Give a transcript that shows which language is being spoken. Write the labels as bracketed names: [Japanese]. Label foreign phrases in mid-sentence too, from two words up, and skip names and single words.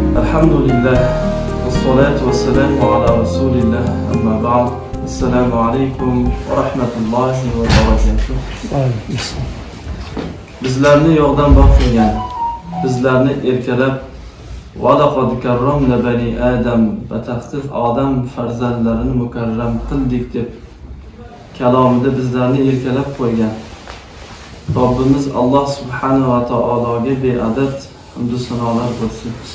[Arabic] Elhamdülillah. والصلاة والسلام على رسول الله. أما بعد. السلام عليكم ورحمة الله وبركاته. [Uzbek] Bizlarni yo'qdan bor qilgan, bizlarni erkalab [Arabic] ولقد كرمنا بني آدم [Uzbek] va tahqiq odam farzandlarini mukarram qildik deb kalomida bizlarni erkalab qo'ygan Robbimiz Alloh subhanahu va taologa beadad hamd va sanolar bo'lsin.